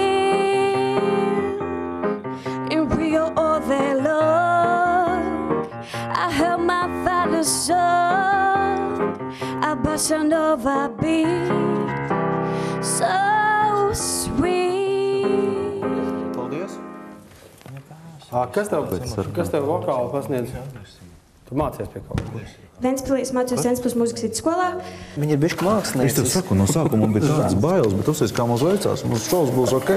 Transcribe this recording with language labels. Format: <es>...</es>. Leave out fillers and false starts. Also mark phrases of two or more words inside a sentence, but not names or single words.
<en>In Rio all day long I heard my father's song, a bossa nova beat, so sweet.</en> <lv>Paldies. Kas tev vokāli pasniedz? Tu mācies pie kaut kā. Ventspilī es mācījos Ventspils mūzikas vidusskolā. Viņa ir bišķi mākslinieca. Es tev saku, no sākuma man bija tādas bailes, bet uzsēc, kā mums veicās. Mums šovs būs ok.</lv>